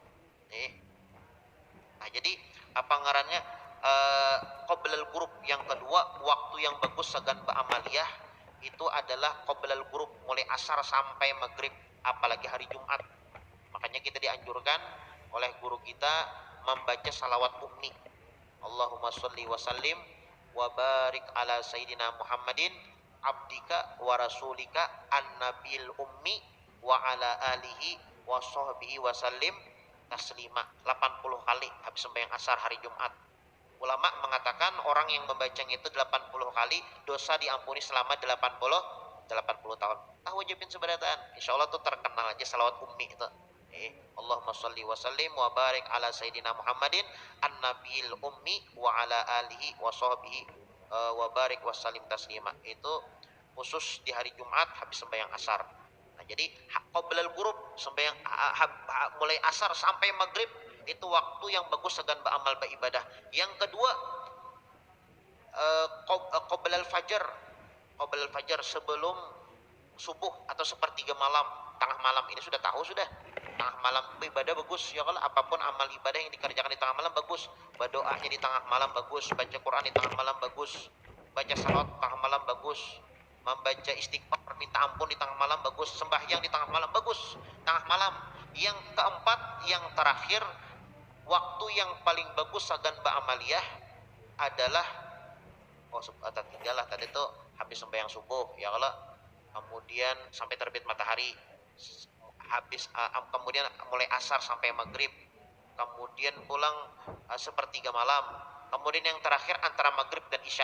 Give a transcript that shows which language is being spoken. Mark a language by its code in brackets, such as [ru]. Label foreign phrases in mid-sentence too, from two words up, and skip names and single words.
[bjn] Nah, jadi apa ngarannya [ar] قبل الغروب [bjn] yang kedua, waktu yang bagus sagan ba'amaliyah itu adalah [ar] قبل الغروب [bjn] mulai asar sampai maghrib, apalagi hari Jumat. Makanya kita dianjurkan oleh guru kita membaca salawat ummi. [ar] اللهم صل وسلم وبارك على سيدنا محمد عبدك ورسولك النبي الأمي وعلى آله وصحبه وسلم تسليما 80 [bjn] kali habis sembahyang asar hari Jumat. Ulama mengatakan orang yang membacanya itu 80 kali dosa diampuni selama 80 tahun. Tahu wajibin seberatan. Insyaallah tuh terkenal aja salawat ummi itu. [ar] اللهم صل وسلم وبارك على سيدنا محمد النبي الأمي وعلى آله وصحبه وبارك وسلم تسليما. [bjn] Itu khusus di hari Jumat habis sembahyang asar. Nah, jadi [ar] قبل الغروب [bjn] sembahyang mulai asar sampai maghrib itu waktu yang bagus segan beramal beribadah. Yang kedua [ar] قبل الفجر. قبل الفجر [bjn] sebelum subuh atau sepertiga malam, tengah malam ini sudah tahu sudah. Tengah malam ibadah bagus ya, kalau apapun amal ibadah yang dikerjakan di tengah malam bagus. Berdoanya di tengah malam bagus, baca Quran di tengah malam bagus, baca salawat tengah malam bagus, membaca istighfar minta ampun di tengah malam bagus, sembahyang di tengah malam bagus, tengah malam. Yang keempat, yang terakhir, waktu yang paling bagus sagan ba'amaliyah adalah tiga lah tadi tuh habis sembahyang subuh ya, kalau kemudian sampai terbit matahari, habis kemudian mulai asar sampai maghrib, kemudian pulang sepertiga malam, kemudian yang terakhir antara maghrib dan isya.